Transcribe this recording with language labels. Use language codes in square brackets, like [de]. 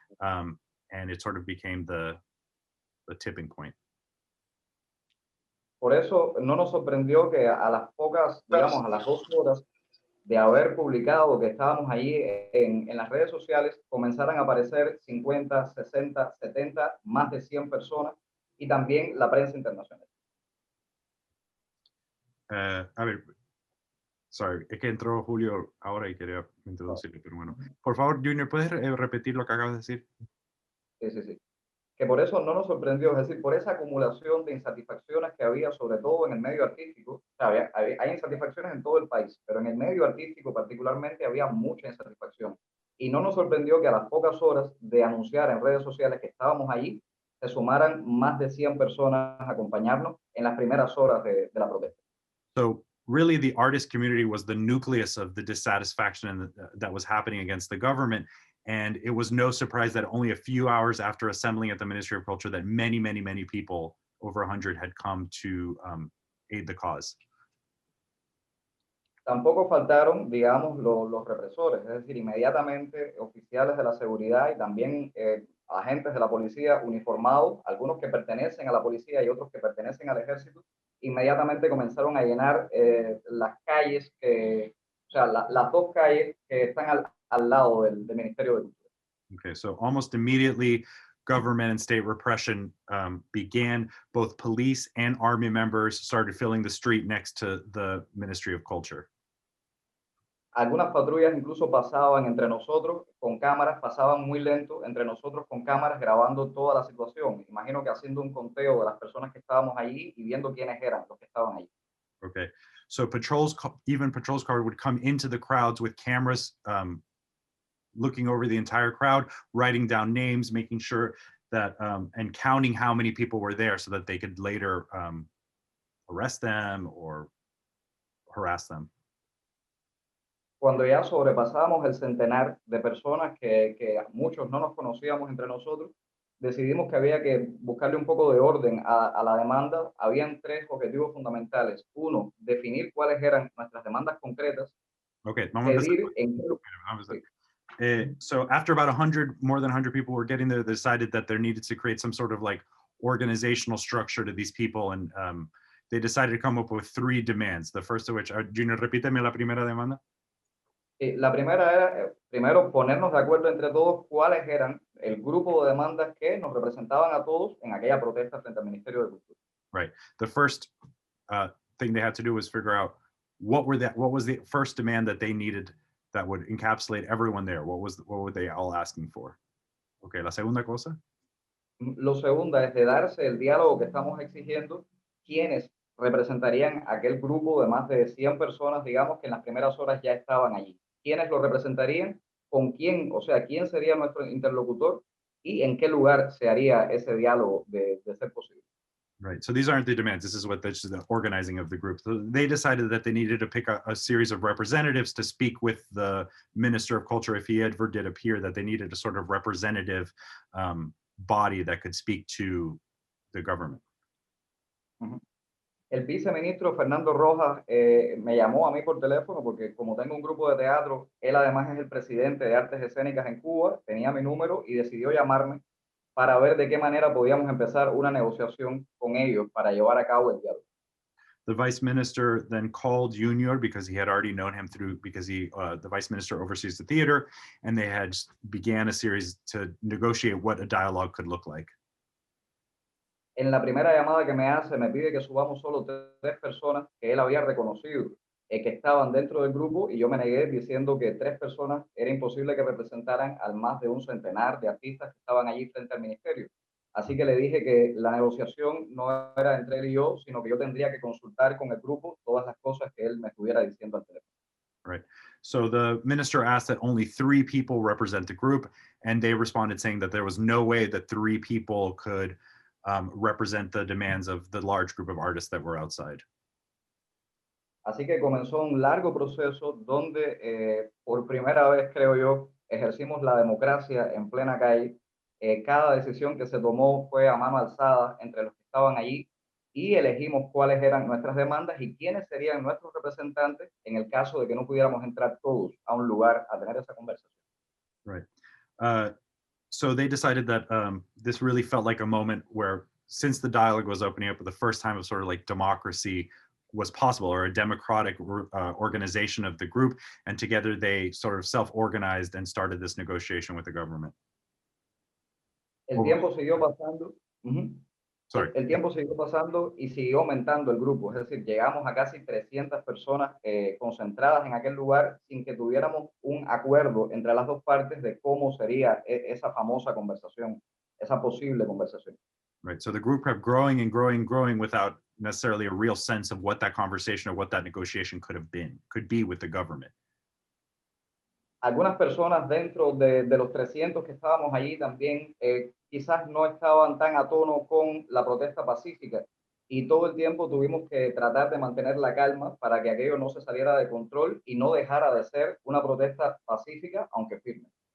[en] And it sort of became the tipping point. [es] Por eso no nos sorprendió que a las pocas, digamos, a las 2 horas de haber publicado que estábamos allí en las redes sociales, comenzaran a aparecer 50, 60, 70, más de 100 personas, y también la prensa internacional. A ver, sorry, es que entró Julio ahora y quería introducirle, pero bueno. Por favor, Junior, ¿puedes repetir lo que acabas de decir? Sí. Que por eso no nos sorprendió, es decir, por esa acumulación de insatisfacciones que había, sobre todo en el medio artístico. O sea, hay insatisfacciones en todo el país, pero en el medio artístico particularmente había mucha insatisfacción. Y no nos sorprendió que a las pocas horas de anunciar en redes sociales que estábamos allí, se sumaran más de 100 personas a acompañarnos en las primeras horas de la protesta. [en] So really, the artist community was the nucleus of the dissatisfaction that was happening against the government. And it was no surprise that only a few hours after assembling at the Ministry of Culture that many, many, many people, over 100, had come to aid the cause. [es] Tampoco faltaron, digamos, los represores, es decir, inmediatamente oficiales de la seguridad y también agentes de la policía uniformados, algunos que pertenecen a la policía y otros que pertenecen al ejército, inmediatamente comenzaron a llenar las calles, o sea, las 2 calles que están al lado del Ministerio de Cultura. [en] Okay, so almost immediately, government and state repression began. Both police and army members started filling the street next to the Ministry of Culture. [es] Algunas patrullas incluso pasaban entre nosotros con cámaras, pasaban muy lento entre nosotros con cámaras grabando toda la situación. Imagino que haciendo un conteo de las personas que estábamos allí y viendo quiénes eran los que estaban allí. [en] Okay, so even patrols car would come into the crowds with cameras, looking over the entire crowd, writing down names, making sure that, and counting how many people were there so that they could later arrest them or harass them. [es] Cuando ya sobrepasamos el centenar de personas que muchos no nos conocíamos entre nosotros, decidimos que había que buscarle un poco de orden a la demanda. Habían tres objetivos fundamentales. Uno, definir cuáles eran nuestras demandas concretas, Okay, vamos a empezar. pedir en qué... Vamos a Sí. [en] So after about 100, more than 100 people were getting there, they decided that there needed to create some sort of like organizational structure to these people, and they decided to come up with three demands. The first of which, Junior, [es] repíteme la primera demanda. La primera era, primero, ponernos de acuerdo entre todos cuáles eran el grupo de demandas que nos representaban a todos en aquella protesta frente al Ministerio de Cultura. [en] Right. The first thing they had to do was figure out what was the first demand that they needed that would encapsulate everyone there. What were they all asking for? [es] Okay, la segunda cosa. Lo segundo es de darse el diálogo que estamos exigiendo, quienes representarían aquel grupo de más de 100 personas, digamos, que en las primeras horas ya estaban allí. ¿Quiénes lo representarían? ¿Con quién? O sea, ¿quién sería nuestro interlocutor? ¿Y en qué lugar se haría ese diálogo de ser posible? [en] Right. So these aren't the demands. This is what the organizing of the group. So they decided that they needed to pick a series of representatives to speak with the Minister of Culture if he ever did appear, that they needed a sort of representative body that could speak to the government. [es] El viceministro Fernando Rojas me llamó a mí por teléfono porque como tengo un grupo de teatro, él además es el presidente de Artes Escénicas en Cuba, tenía mi número y decidió llamarme para ver de qué manera podíamos empezar una negociación con ellos para llevar a cabo el diálogo. [en] The vice minister then called Junior because he had already known him because the vice minister oversees the theater, and they had began a series to negotiate what a dialogue could look like. [es] En la primera llamada que me hace, me pide que subamos solo tres personas que él había reconocido que estaban dentro del grupo y yo me negué diciendo que 3 personas era imposible que representaran al más de un centenar de artistas que estaban allí frente al ministerio. Así que le dije que la negociación no era entre él y yo, sino que yo tendría que consultar con el grupo todas las cosas que él me estuviera diciendo al teléfono. [en] Right. So the minister asked that only 3 people represent the group, and they responded saying that there was no way that 3 people could represent the demands of the large group of artists that were outside. [es] Así que comenzó un largo proceso donde por primera vez, creo yo, ejercimos la democracia en plena calle. Cada decisión que se tomó fue a mano alzada entre los que estaban allí y elegimos cuáles eran nuestras demandas y quiénes serían nuestros representantes en el caso de que no pudiéramos entrar todos a un lugar a tener esa conversación. [en] Right. So they decided that this really felt like a moment where, since the dialogue was opening up for the first time of sort of like democracy was possible, or a democratic organization of the group, and together they sort of self-organized and started this negotiation with the government. [es] El tiempo siguió pasando. [en] Sorry. [es] El tiempo siguió pasando y siguió aumentando el grupo, es decir, llegamos a casi 300 personas concentradas en aquel lugar sin que tuviéramos un acuerdo entre las dos partes de cómo sería esa famosa conversación, esa posible conversación. [en] Right. So the group kept growing and growing and growing without necessarily a real sense of what that conversation or what that negotiation could be with the government. [es] Algunas personas dentro de los 300 que estábamos allí también quizás no estaban tan a tono con la protesta pacífica y todo el tiempo tuvimos que tratar de mantener la calma para que aquello no se saliera de control y no dejara de ser una protesta pacífica, aunque firme.